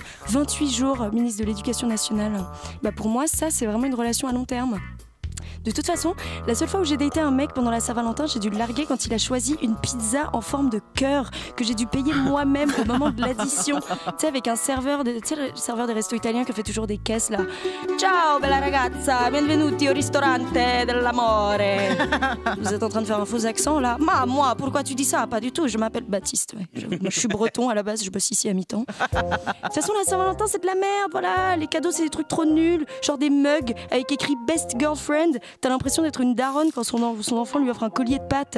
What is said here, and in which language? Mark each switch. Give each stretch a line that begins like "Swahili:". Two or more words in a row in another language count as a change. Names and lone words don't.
French: 28 jours, ministre de l'Éducation nationale. Bah, pour moi, ça, c'est vraiment une relation à long terme. De toute façon, la seule fois où j'ai daté un mec pendant la Saint-Valentin, j'ai dû le larguer quand il a choisi une pizza en forme de cœur que j'ai dû payer moi-même au moment de l'addition. Tu sais, avec un serveur, tu sais, le serveur des restos italiens qui fait toujours des caisses là.
Italian: Ciao bella ragazza, benvenuti au ristorante dell'amore.
French: Vous êtes en train de faire un faux accent là? Moi, pourquoi tu dis ça? Pas du tout, je m'appelle Baptiste. Ouais. Moi, je suis breton à la base, je bosse ici à mi-temps. De toute façon, la Saint-Valentin, c'est de la merde, voilà. Les cadeaux, c'est des trucs trop nuls, genre des mugs avec écrit
English: Best Girlfriend.
French: T'as l'impression d'être une daronne quand son enfant lui offre un collier de pâtes.